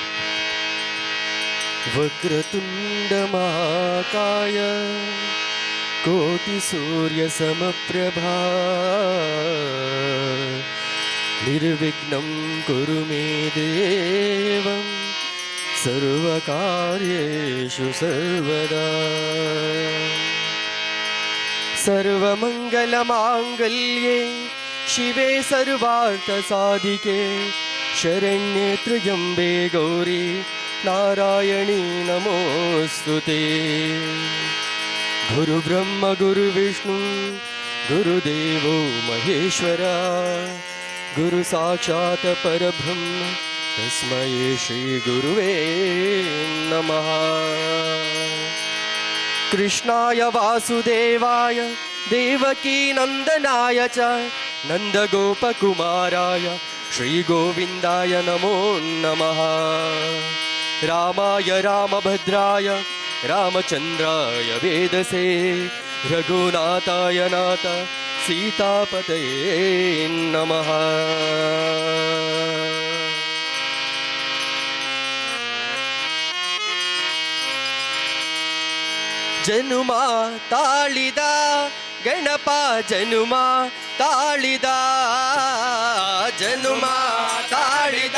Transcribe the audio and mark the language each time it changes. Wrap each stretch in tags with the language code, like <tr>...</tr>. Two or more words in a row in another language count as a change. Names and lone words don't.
<sa>वक्रतुंड महाकाय ಕೋಟಿ ಸೂರ್ಯ ಸಮಪ್ರಭಾ ನಿರ್ವಿಘ್ನಂ ಕುರು ಮೇ ದೇವಂ ಸರ್ವಕಾರ್ಯೇಷು ಸರ್ವದಾ ಸರ್ವಮಂಗಲಮಾಂಗಲ್ಯೆ ಶಿವೆ ಸರ್ವಾರ್ಥಸಾಧಿಕೆ ಶರಣ್ಯೆ ತ್ರ್ಯಂಬೆ ಗೌರಿ ನಾರಾಯಣಿ ನಮೋಸ್ತುತೆ ಗುರು ಬ್ರಹ್ಮ ಗುರು ವಿಷ್ಣು ಗುರುದೇವೋ ಮಹೇಶ್ವರ ಗುರು ಸಾಕ್ಷಾತ್ ಪರಬ್ರಹ್ಮ ತಸ್ಮೈ ಶ್ರೀ ಗುರುವೇ ನಮಃ ಕೃಷ್ಣಾಯ ವಾಸುದೇವಾಯ ದೇವಕೀ ನಂದನಾಯ ಚ ನಂದಗೋಪಕುಮಾರಾಯ ಶ್ರೀ ಗೋವಿಂದಾಯ ನಮೋ ನಮಃ ರಾಮಾಯ ರಾಮಭದ್ರಾಯ ರಾಮಚಂದ್ರಾಯ ವೇದಸೇ ರಘುನಾಥಾಯ ನಾಥ ಸೀತಾಪತಯೇ ನಮಃ</sa> <kn>ಜನುಮ ತಾಳಿದ ಗಣಪ ಜನುಮ ತಾಳಿದ ಜನುಮ ತಾಳಿದ</kn>